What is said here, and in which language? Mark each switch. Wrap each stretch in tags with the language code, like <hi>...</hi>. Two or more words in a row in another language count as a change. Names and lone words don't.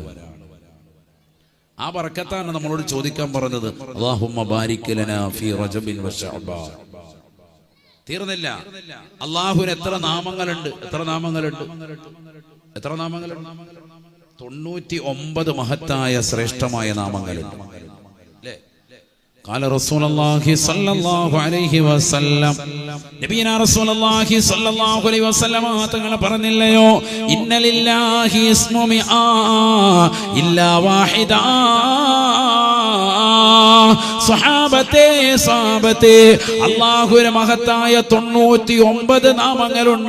<ml>ആ ബറക്കത്താണ് നമ്മളോട് ചോദിക്കാൻ പറഞ്ഞത്.</ml> <ar>اللهم بارك لنا في رجب وشعبان.</ar> <ml>തീർന്നില്ല. അല്ലാഹുവിന് എത്ര നാമങ്ങളുണ്ട്? എത്ര നാമങ്ങളുണ്ട്? 99 മഹത്തായ ശ്രേഷ്ഠമായ നാമങ്ങളുണ്ട്.</ml> <ar>قال رسول الله صلى الله عليه وسلم, نبينا رسول الله صلى الله عليه وسلم</ar> <ml>തങ്ങൾ പറഞ്ഞില്ലയോ,</ml> <ar>إن لله اسم مائة إلا واحدا.</ar> <ml>സ്വഹാബത്തെ അല്ലാഹുവിന്റെ മഹത്തായ 99 നാമങ്ങളുണ്ട്.</ml>